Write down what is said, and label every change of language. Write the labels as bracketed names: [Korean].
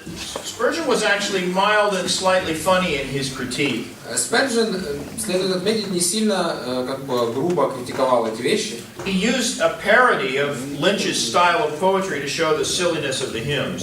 [English] Spurgeon was actually mild and slightly funny in his critique. [Russian] Сперджен, следует отметить, не сильно как бы грубо критиковал эти вещи. [English] He used a parody of Lynch's style of poetry to show the silliness of the hymns.